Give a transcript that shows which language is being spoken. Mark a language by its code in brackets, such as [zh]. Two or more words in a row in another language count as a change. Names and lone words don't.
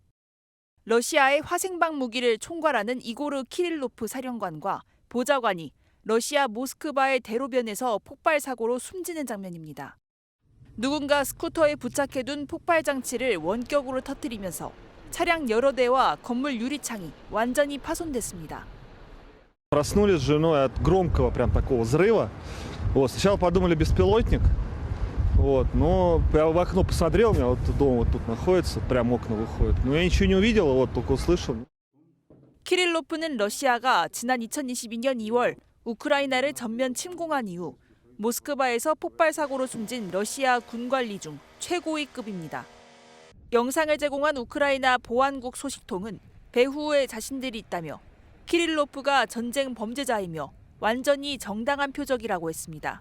[ko] 러시아의 화생방 무기를 총괄하는 이고르 키릴로프 사령관과 보좌관이 러시아 모스크바의 대로변에서 폭발 사고로 숨지는 장면입니다. 누군가 스쿠터에 부착해둔 폭발 장치를 원격으로 터뜨리면서 차량 여러 대와 건물 유리창이 완전히 파손됐습니다. [ru] Проснулись с женой от громкого прям такого взрыва. Сначала подумали беспилотник. Но я в окно посмотрел, у меня дом тут находится, прям окна выходят. Но я ничего не увидел, только услышал. [ko] 키릴로프는 러시아가 지난 2022년 2월 우크라이나를 전면 침공한 이후 모스크바에서 폭발 사고로 숨진 러시아 군 관리 중 최고위급입니다. 영상을 제공한 우크라이나 보안국 소식통은 배후에 자신들이 있다며 키릴로프가 전쟁 범죄자이며 완전히 정당한 표적이라고 했습니다.